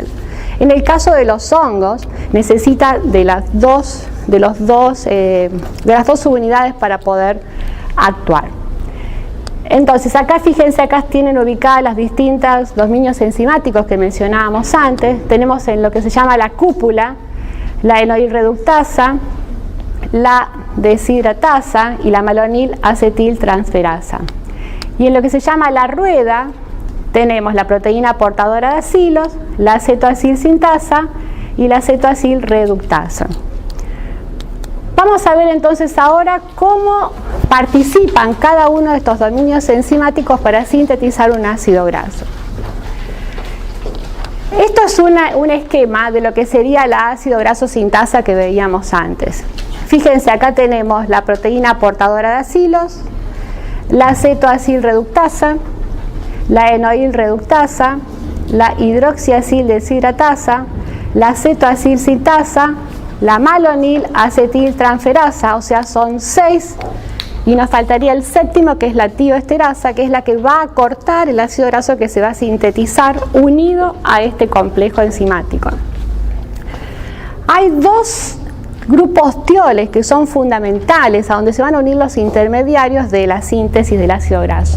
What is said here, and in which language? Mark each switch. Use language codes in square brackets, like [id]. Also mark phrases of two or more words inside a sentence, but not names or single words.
[es] En el caso de los hongos, necesita de las dos subunidades para poder actuar. Entonces, acá fíjense, acá tienen ubicadas las distintas dominios enzimáticos que mencionábamos antes. Tenemos en lo que se llama la cúpula, la enoil reductasa, la deshidratasa y la malonil acetil transferasa. Y en lo que se llama la rueda, tenemos la proteína portadora de acilos, la cetoacil sintasa y la cetoacil reductasa. Vamos a ver entonces ahora cómo participan cada uno de estos dominios enzimáticos para sintetizar un ácido graso. Esto es un esquema de lo que sería la ácido graso sintasa que veíamos antes. Fíjense, acá tenemos la proteína portadora de acilos, la cetoacil reductasa, la enoil reductasa, la hidroxiacil deshidratasa, la cetoacil sintasa, la malonil acetil transferasa, o sea, son 6, y nos faltaría el séptimo, que es la tioesterasa, que es la que va a cortar el ácido graso que se va a sintetizar unido a este complejo enzimático. Hay 2 grupos tioles que son fundamentales, a donde se van a unir los intermediarios de la síntesis del ácido graso.